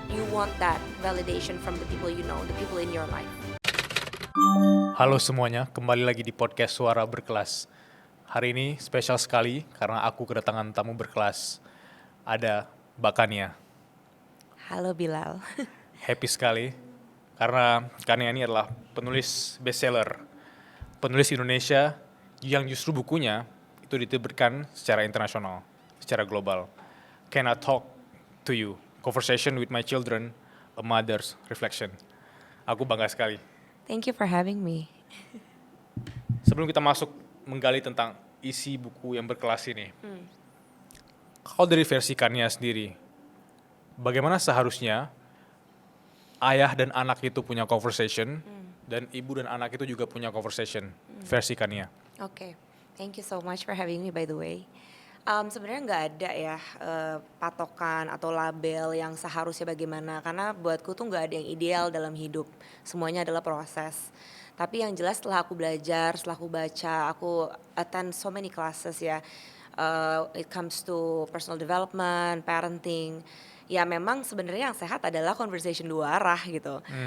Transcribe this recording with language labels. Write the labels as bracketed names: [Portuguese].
[English] You want that validation from the people you know, the people in your life. [Indonesian] Halo semuanya, kembali lagi di podcast Suara Berkelas. Hari ini spesial sekali karena aku kedatangan tamu berkelas. Ada Mbak Kania. Halo Bilal. Happy sekali karena Kania ini adalah penulis bestseller, penulis Indonesia yang justru bukunya itu diterbitkan secara internasional, secara global. [English] Can I talk to you? Conversation with my children, a mother's reflection. [Indonesian] Aku bangga sekali. [English] Thank you for having me. [Indonesian] Sebelum kita masuk menggali tentang isi buku yang berkelas ini, kalau dari versi Kania sendiri, bagaimana seharusnya ayah dan anak itu punya conversation, dan ibu dan anak itu juga punya conversation, versi Kania? [English] Oke, thank you so much for having me by the way. [Indonesian] Sebenarnya nggak ada ya patokan atau label yang seharusnya bagaimana, karena buatku tuh nggak ada yang ideal dalam hidup, semuanya adalah proses. Tapi yang jelas setelah aku belajar, setelah aku baca, aku [English] attend so many classes [Indonesian] ya, [English] it comes to personal development, [Indonesian] parenting, ya memang sebenarnya yang sehat adalah conversation dua arah gitu.